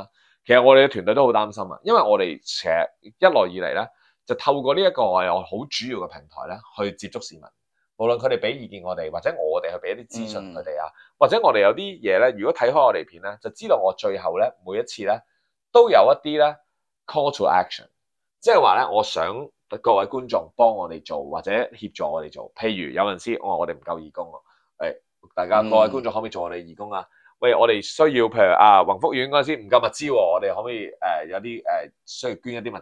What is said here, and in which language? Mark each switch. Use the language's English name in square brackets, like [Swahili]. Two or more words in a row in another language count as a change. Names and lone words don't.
[Cantonese] 其實我哋嘅團隊都好擔心啊，因為我哋其實一來以嚟咧就透過呢一個我有好主要嘅平台咧去接觸市民，無論佢哋俾意見我哋，或者我哋去俾一啲資訊佢哋啊，或者我哋有啲嘢咧，如果睇開我哋片咧，就知道我最後咧每一次咧都有一啲咧 [English] call to action， [Cantonese] 即係話咧我想。各位觀眾幫我哋做或者協助我哋做，譬如有陣時我哋唔夠義工喎，大家各位觀眾可唔可以做我哋義工啊？喂，我哋需要譬如宏福苑嗰陣時唔夠物資喎，我哋可唔可以有啲需要捐一啲物資？